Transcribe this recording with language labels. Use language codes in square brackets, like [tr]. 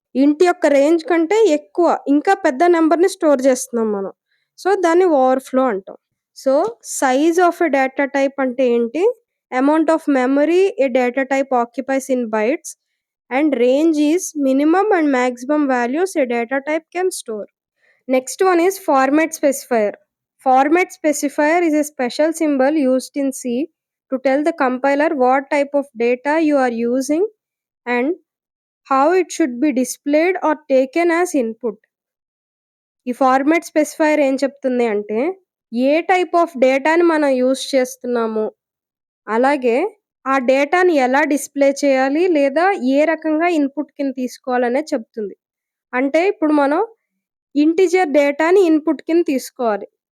[te] ఇంట్ యొక్క రేంజ్ కంటే ఎక్కువ ఇంకా పెద్ద నంబర్‌ని స్టోర్ చేస్తున్నాం మనం. సో, దాన్ని ఓవర్‌ఫ్లో అంటాం. So, [en] size of a data type [te] అంటే ఏంటి? [en] Amount of memory a data type occupies in bytes and range is minimum and maximum values a data type can store. Next one is format specifier. Format specifier is a special symbol used in C to tell the compiler what type of data you are using and how it should be displayed or taken as input. [te] ఈ format specifier ఏం చెప్తుంది అంటే ఏ type of డేటాని మనం use చేస్తున్నాము, అలాగే ఆ డేటాని ఎలా డిస్ప్లే చేయాలి లేదా ఏ రకంగా ఇన్పుట్ కింద తీసుకోవాలనేది చెప్తుంది. అంటే ఇప్పుడు మనం ఇంటిజర్ డేటాని ఇన్పుట్ కింద తీసుకోవాలి.